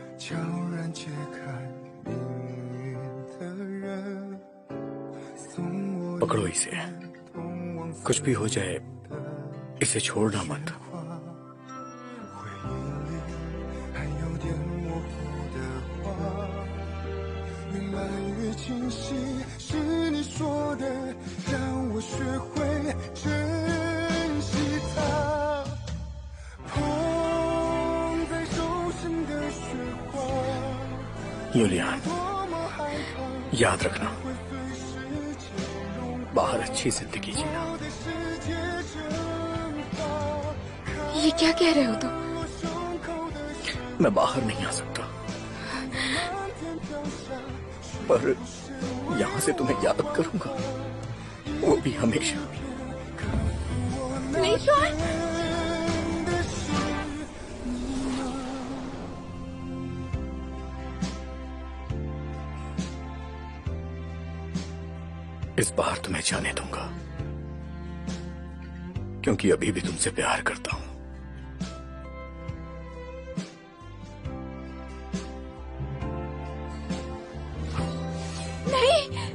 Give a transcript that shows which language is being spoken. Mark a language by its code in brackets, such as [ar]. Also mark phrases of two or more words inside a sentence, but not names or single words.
[zh] 悄然揭开命运的人，送我 [hi] पकड़ो इसे, कुछ भी हो जाए इसे छोड़ना मत। [zh] 回忆里还有点模糊的话，越来越清晰，是你说的，让我学会珍惜它。捧在手心的雪花， [hi] यूलियन, [zh] 多么害怕 [hi] याद रखना, [zh] 会随时间融化 [hi] बाहर अच्छी जिंदगी जीना। [zh] 我的世界蒸发。 [hi] ये क्या कह रहे हो तुम? [zh] 我胸口的雪 [hi] मैं बाहर नहीं आ सकता, [zh] 漫天飘下， [hi] पर यहाँ से तुम्हें याद करूंगा, वो भी हमेशा। लीशुआन, [zh] 真的是你吗？ [hi] इस बार तुम्हें जाने दूंगा, क्योंकि अभी भी तुमसे प्यार करता हूं। नहीं,